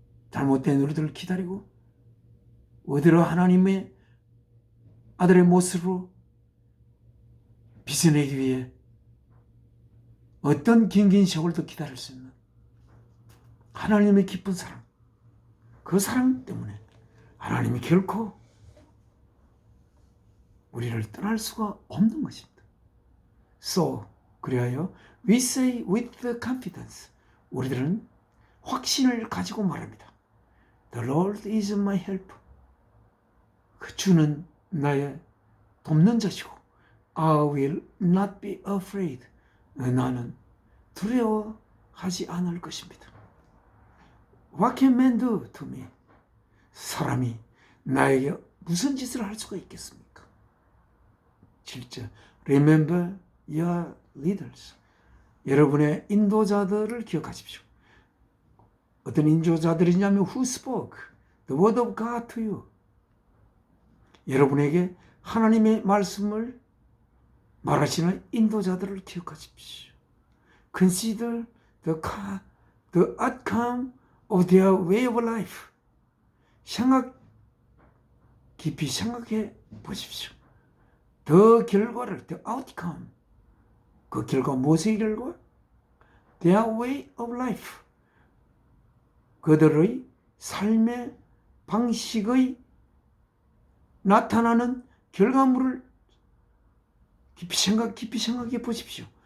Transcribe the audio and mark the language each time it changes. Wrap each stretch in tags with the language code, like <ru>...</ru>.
<ko>잘못된 우리들을 기다리고 어디로 하나님의 아들의 모습으로 빚어내기 위해 어떤 긴 세월도 기다릴 수 있는 하나님의 기쁜 사랑, 그 사랑 때문에 하나님이 결코 우리를 떠날 수가 없는 것입니다.</ko> <en>So,</en> <ko>그리하여</ko> <en>we say with the confidence,</en> <ko>우리들은 확신을 가지고 말합니다.</ko> <en>The Lord is my help.</en> <ko>그 주는 나의 돕는 자시고</ko> <en>I will not be afraid.</en> <ko>나는 두려워하지 않을 것입니다.</ko> <en>What can man do to me?</en> <ko>사람이 나에게 무슨 짓을 할 수가 있겠습니까?</ko> <en>7절 Remember your leaders.</en> <ko>여러분의 인도자들을 기억하십시오. 어떤 인도자들이냐면</ko> <en>Who spoke the word of God to you.</en> <ko>여러분에게 하나님의 말씀을 말하시는 인도자들을 기억하십시오.</ko> <en>Consider the outcome of their way of life.</en> <ko>깊이 생각해 보십시오. 그 결과를,</ko> <en>the outcome,</en> <ko>그 결과 무엇의 결과?</ko> <en>Their way of life.</en> <ko>그들의 삶의 방식의 나타나는 결과물을 깊이 생각해 보십시오.</ko>